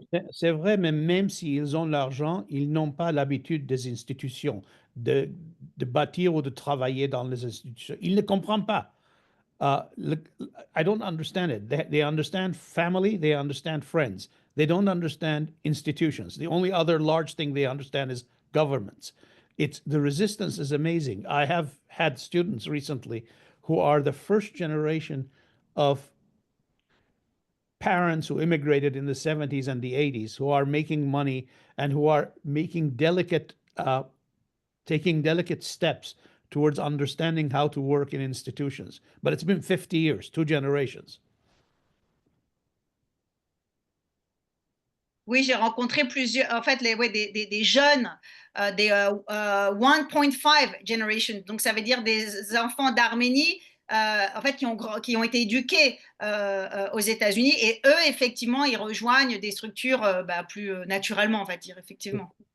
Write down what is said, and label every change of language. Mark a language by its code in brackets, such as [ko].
[fr] C'est vrai, mais même s'ils ont l'argent, ils n'ont pas l'habitude des institutions. bâtir ou de travailler dans les institutions. Il ne comprend pas. [en] I don't understand it. They understand family, they understand friends. They don't understand institutions. The only other large thing they understand is governments. The resistance is amazing. I have had students recently who are the first generation of parents who immigrated in the 70s and the 80s, who are making money and who are making taking delicate steps towards understanding how to work in institutions. But it's been 50 years, 2 generations. [fr] Oui, j'ai rencontré plusieurs, en fait, des jeunes, des 1.5 generation. Donc, ça veut dire des enfants d'Arménie, en fait, qui ont été éduqués aux États-Unis. Et eux, effectivement, ils rejoignent des structures plus naturellement, on va dire, effectivement.